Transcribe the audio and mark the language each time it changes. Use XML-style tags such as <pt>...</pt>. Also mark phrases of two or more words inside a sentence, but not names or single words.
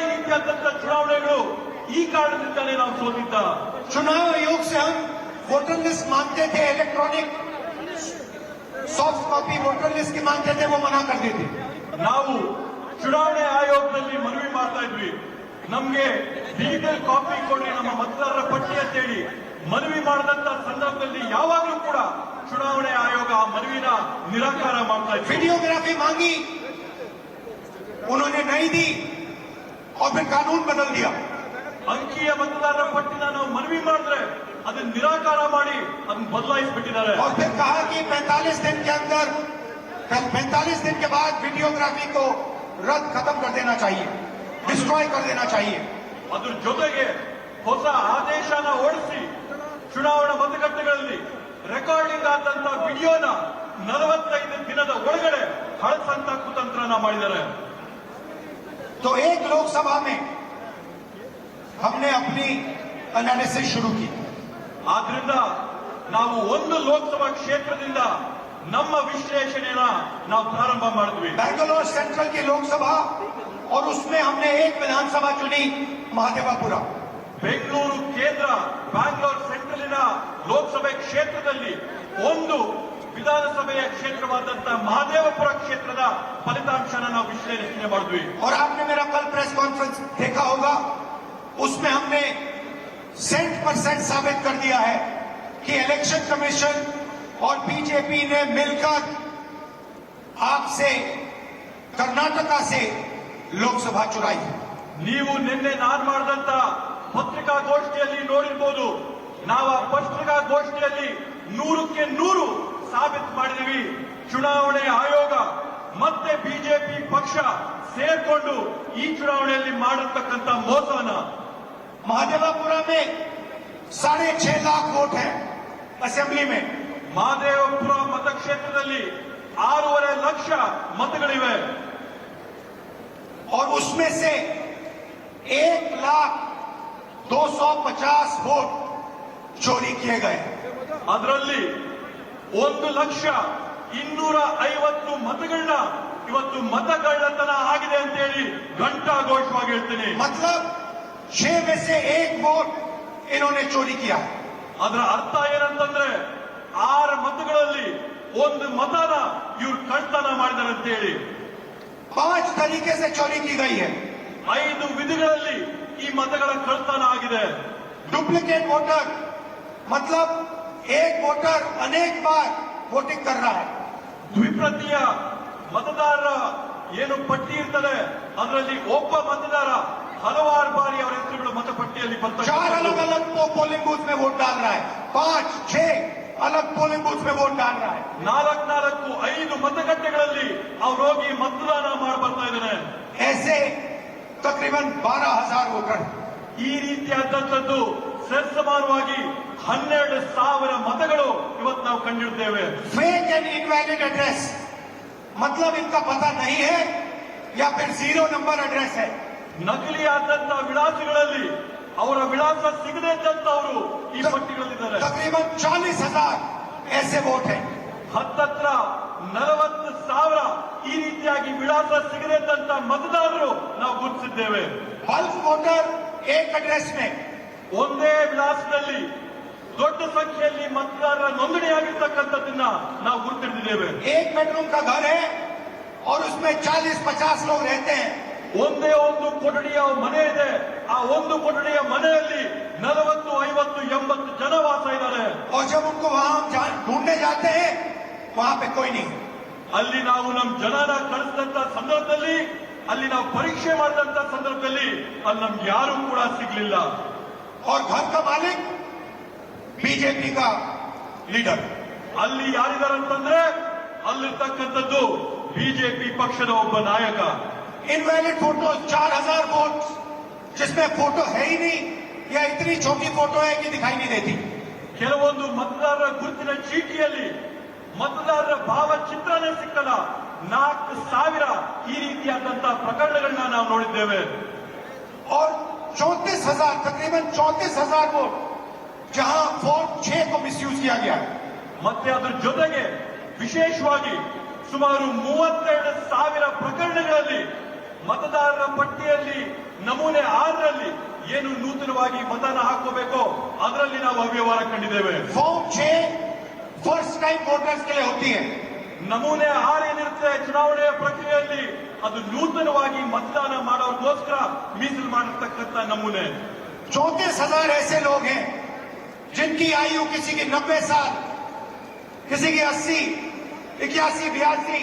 <kn>ರೀತಿಯಾದಂತಹ ಚುನಾವಣೆಗಳು ಈ ಕಾರಣದಿಂದಲೇ ನಾವು ಸೋತಿದ್ದ.</kn> <hi>चुनाव आयोग से हम</hi> <en>voter list</en> <hi>मांगते थे,</hi> <en>electronic soft copy voter list</en> <hi>की मांगते थे, वो मना कर देते.</hi> <kn>ನಾವು ಚುನಾವಣೆ ಆಯೋಗದಲ್ಲಿ ಮನವಿ ಮಾಡ್ತಾ ಇದ್ವಿ, ನಮ್ಗೆ</kn> <en>digital copy</en> <kn>ಕೊಡಿ ನಮ್ಮ ಮತದಾರರ ಪಟ್ಟಿ ಅಂತೇಳಿ ಮನವಿ ಮಾಡಿದಂತ ಸಂದರ್ಭದಲ್ಲಿ ಯಾವಾಗಲೂ ಕೂಡ ಚುನಾವಣೆ ಆಯೋಗ ಆ ಮನವಿನ ನಿರಾಕಾರ ಮಾಡ್ತಾ ಇತ್ತು.</kn> <hi>वीडियोग्राफी मांगी, उन्होंने नहीं दी और फिर कानून बदल दिया.</hi> <kn>ಅಂಕೀಯ ಮತದಾರರ ಪಟ್ಟಿನ ನಾವು ಮನವಿ ಮಾಡಿದ್ರೆ ಅದನ್ನ ನಿರಾಕಾರ ಮಾಡಿ ಅದನ್ನ ಬದಲಾಯಿಸಿಬಿಟ್ಟಿದ್ದಾರೆ.</kn> <hi>और फिर कहा कि 45 दिन के अंदर 45 दिन के बाद वीडियोग्राफी को रद्द खत्म कर देना चाहिए, डिस्ट्रॉय कर देना चाहिए.</hi> <kn>ಅದ್ರ ಜೊತೆಗೆ ಹೊಸ ಆದೇಶನ ಹೊರಡಿಸಿ ಚುನಾವಣಾ ಮತಗಟ್ಟೆಗಳಲ್ಲಿ ರೆಕಾರ್ಡಿಂಗ್ ಆದಂತ ವಿಡಿಯೋನ 45 ದಿನದ ಒಳಗಡೆ ಹಳಸಂತ ಕುತಂತ್ರನ ಮಾಡಿದ್ದಾರೆ.</kn> <hi>तो एक लोकसभा में हमने अपनी एनालिसिस शुरू की.</hi> <kn>ಆದ್ರಿಂದ ನಾವು ಒಂದು ಲೋಕಸಭಾ ಕ್ಷೇತ್ರದಿಂದ ನಮ್ಮ ವಿಶ್ಲೇಷಣೆನ ನಾವು ಪ್ರಾರಂಭ ಮಾಡಿದ್ವಿ.</kn> <hi>बैंगलोर सेंट्रल की लोकसभा और उसमें हमने एक विधानसभा चुनी, महादेवापुरा.</hi> <kn>ಬೆಂಗಳೂರು ಕೇಂದ್ರ ಬ್ಯಾಂಗ್ಳೂರ್ ಸೆಂಟ್ರಲಿನ ಲೋಕಸಭೆ ಕ್ಷೇತ್ರದಲ್ಲಿ ಒಂದು ವಿಧಾನಸಭೆಯ ಕ್ಷೇತ್ರವಾದಂತಹ ಮಹದೇವಪುರ ಕ್ಷೇತ್ರದ ಫಲಿತಾಂಶನ ನಾವು ವಿಶ್ಲೇಷಣೆ ಮಾಡಿದ್ವಿ.</kn> <hi>और आपने मेरा कल</hi> <en>press conference</en> <hi>देखा होगा, उसमें हमने 100% साबित कर दिया है कि</hi> <en>election commission</en> <hi>और बीजेपी ने मिलकर आपसे कर्नाटका से लोकसभा चुराई.</hi> <kn>ನೀವು ನಿನ್ನೆ ನಾನು ಮಾಡಿದಂತ ಪತ್ರಿಕಾಗೋಷ್ಠಿಯಲ್ಲಿ ನೋಡಿರ್ಬೋದು, ನಾವು ಆ ಪತ್ರಿಕಾಗೋಷ್ಠಿಯಲ್ಲಿ 100ಕ್ಕೆ 100 ಸಾಬೀತು ಮಾಡಿದೀವಿ. ಚುನಾವಣೆ ಆಯೋಗ ಮತ್ತೆ ಬಿಜೆಪಿ ಪಕ್ಷ ಸೇರ್ಕೊಂಡು ಈ ಚುನಾವಣೆಯಲ್ಲಿ ಮಾಡಿರ್ತಕ್ಕಂಥ ಮೋಸನ.</kn> <hi>महादेवापुरा में 6.5 लाख वोट है असेंबली में.</hi> <kn>ಮಹದೇವಪುರ ಮತಕ್ಷೇತ್ರದಲ್ಲಿ 6.5 ಲಕ್ಷ ಮತಗಳಿವೆ.</kn> <hi>और उसमें से 1,250,000 वोट चोरी किए गए.</hi> <kn>ಅದರಲ್ಲಿ 1,250,000 ಮತಗಳನ್ನ ಇವತ್ತು ಮತಗಳ್ಳತನ ಆಗಿದೆ ಅಂತ ಹೇಳಿ ಘಂಟಾಘೋಷವಾಗಿ ಹೇಳ್ತೀನಿ.</kn> <hi>मतलब 6 में से 1 वोट इन्होंने चोरी किया.</hi> <kn>ಅದರ ಅರ್ಥ ಏನಂತಂದ್ರೆ 6 ಮತಗಳಲ್ಲಿ 1 ಮತನ ಇವ್ರು ಕಳ್ತನ ಮಾಡಿದ್ದಾರೆ ಅಂತ ಹೇಳಿ.</kn> <hi>5 तरीके से चोरी की गई है.</hi> <kn>5 ವಿಧಗಳಲ್ಲಿ ಈ ಮತಗಳ ಕಳ್ತನ ಆಗಿದೆ.</kn> <en>duplicate voter</en> <hi>मतलब एक वोटर अनेक बार वोटिंग कर रहा है.</hi> <kn>ದ್ವಿಪ್ರತಿಯ ಮತದಾರರ ಏನು ಪಟ್ಟಿ ಇರ್ತದೆ, ಅದರಲ್ಲಿ ಒಬ್ಬ ಮತದಾರ ಹಲವಾರು ಬಾರಿ ಅವರ ಹೆಸರುಗಳು ಮತಪಟ್ಟಿಯಲ್ಲಿ ಬರ್ತಾರೆ.</kn> <hi>4 अलग अलग</hi> <en>polling booth</en> <hi>में वोट डाल रहा है, 5-6 अलग</hi> <en>polling booth</en> <hi>में वोट डाल रहा है.</hi> <kn>4-5 ಮತಗಟ್ಟೆಗಳಲ್ಲಿ ಅವ್ರು ಹೋಗಿ ಮತದಾನ ಮಾಡಿ ಬರ್ತಾ ಇದ್ದಾರೆ.</kn> <hi>ऐसे तकरीबन 12,000 वोटर.</hi> <kn>ಈ ರೀತಿಯಾದಂಥದ್ದು ಸರಿಸಮಾನವಾಗಿ 12,000 ಮತಗಳು ಇವತ್ತು ನಾವು ಕಂಡಿರ್ತೇವೆ.</kn> <en>fake and invalid address</en> <hi>मतलब इनका पता नहीं है या फिर 0</hi> <en>number address</en> <hi>है.</hi> <kn>ನಕಲಿ ಆದಂತಹ ವಿಳಾಸಗಳಲ್ಲಿ ಅವರ ವಿಳಾಸ ಸಿಗದೇ ಇದ್ದಂತವರು ಈ ಪಟ್ಟಿಗಳಲ್ಲಿದ್ದಾರೆ.</kn> <hi>तकरीबन 40,000 ऐसे वोट है.</hi> <kn>ಹತ್ತತ್ರ 40,000 ಈ ರೀತಿಯಾಗಿ ವಿಳಾಸ ಸಿಗದೇ ಇದ್ದಂತ ಮತದಾರರು ನಾವು ಗುರುತಿಸಿದ್ದೇವೆ.</kn> <en>bulk voter</en> <hi>एक एड्रेस में,</hi> <kn>ಒಂದೇ ವಿಳಾಸದಲ್ಲಿ ದೊಡ್ಡ ಸಂಖ್ಯೆಯಲ್ಲಿ ಮತದಾರರ ನೋಂದಣಿಯಾಗಿರ್ತಕ್ಕಂಥದ್ದನ್ನ ನಾವು ಗುರುತಿಸಿದ್ದೇವೆ.</kn> <hi>एक बेडरूम का घर है और उसमें 40-50 लोग रहते हैं.</hi> <kn>ಒಂದೇ ಒಂದು ಕೊಠಡಿಯ ಮನೆ ಇದೆ, ಆ ಒಂದು ಕೊಠಡಿಯ ಮನೆಯಲ್ಲಿ 40-50-80 ಜನ ವಾಸ ಇದ್ದಾರೆ.</kn> <hi>और जब उनको वहां ढूंढने जाते हैं वहां पे कोई नहीं.</hi> <kn>ಅಲ್ಲಿ ನಾವು ನಮ್ಮ ಜನನ ಕಳಿಸಿದಂತ ಸಂದರ್ಭದಲ್ಲಿ, ಅಲ್ಲಿ ನಾವು ಪರೀಕ್ಷೆ ಮಾಡಿದಂತ ಸಂದರ್ಭದಲ್ಲಿ ಅಲ್ಲಿ ನಮ್ಗೆ ಯಾರು ಕೂಡ ಸಿಗ್ಲಿಲ್ಲ.</kn> <hi>और घर का मालिक बीजेपी का लीडर.</hi> <kn>ಅಲ್ಲಿ ಯಾರಿದಾರಂತಂದ್ರೆ ಅಲ್ಲಿರ್ತಕ್ಕಂಥದ್ದು ಬಿಜೆಪಿ ಪಕ್ಷದ ಒಬ್ಬ ನಾಯಕ.</kn> <en>invalid photo</en> <hi>4,000 वोट जिसमें फोटो है ही नहीं या इतनी छोटी फोटो है कि दिखाई नहीं देती.</hi> <kn>ಕೆಲವೊಂದು ಮತದಾರರ ಗುರುತಿನ ಚೀಟಿಯಲ್ಲಿ ಮತದಾರರ ಭಾವಚಿತ್ರನೇ ಸಿಕ್ಕಲ್ಲ. 4,000 ಈ ರೀತಿಯಾದಂತಹ ಪ್ರಕರಣಗಳನ್ನ ನಾವು ನೋಡಿದ್ದೇವೆ.</kn> <hi>और 34,000 तकरीबन 34,000 वोट जहां फॉर्म 6 को मिसयूज किया गया.</hi> <kn>ಮತ್ತೆ ಅದರ ಜೊತೆಗೆ ವಿಶೇಷವಾಗಿ ಸುಮಾರು 32,000 ಪ್ರಕರಣಗಳಲ್ಲಿ ಮತದಾರರ ಪಟ್ಟಿಯಲ್ಲಿ ನಮೂನೆ 6ರಲ್ಲಿ ಏನು ನೂತನವಾಗಿ ಮತನ ಹಾಕೋಬೇಕೋ ಅದರಲ್ಲಿ ನಾವು ಅವ್ಯವಹಾರ ಕಂಡಿದ್ದೇವೆ.</kn> <hi>फॉर्म 6</hi> <en>first time voters</en> <hi>के लिए होती है.</hi> <kn>ನಮೂನೆ 6 ಏನಿರುತ್ತೆ ಚುನಾವಣೆಯ ಪ್ರಕ್ರಿಯೆಯಲ್ಲಿ ಅದು ನೂತನವಾಗಿ मतदान ಮಾಡೋರ್ಗೋಸ್ಕರ ಮೀಸಲು ಮಾಡಿರ್ತಕ್ಕಂಥ ನಮೂನೆ.</kn> <hi>34,000 ऐसे लोग हैं जिनकी आयु किसी की 90 साल, किसी की 80, 81, 82.</hi>